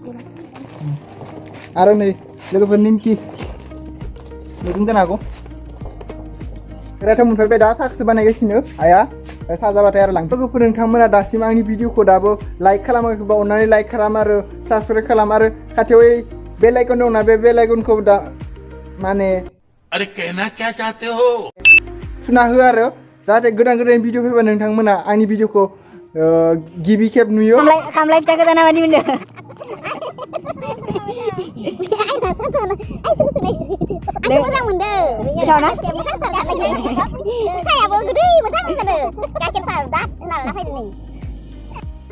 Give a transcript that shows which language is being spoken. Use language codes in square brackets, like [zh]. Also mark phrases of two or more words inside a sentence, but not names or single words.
[brx] आरो नै लोगोफोर निमकि नुदों जानो हागौ रायथाव मोनफैबाय दा साखसो बानायगासिनो आइया साहा जाबाथाय आरो लोगोफोर नोंथांमोना दासिम आंनि भिडिअखौ दाबो लाइक खालामाखैबा अननानै लाइक खालाम आरो साबस्क्राइब खालाम आरो खाथियाव [en] bell icon [brx] दंना बे बेल आइकनखौ दा माने [hi] अरे कहना क्या चाहते हो [brx] थुना हो आरो जाहाथे गोदान भिडिअ फैबा नोंथांमोना आंनि भिडिअखौ गिबि खेब नुयो खामलाय फिथा गोदाना मादि मोनदों मोजां मोनदों सायाबो गोदै मोजां मोनदों गाइखेर साहा दा होना लाना फैदों नै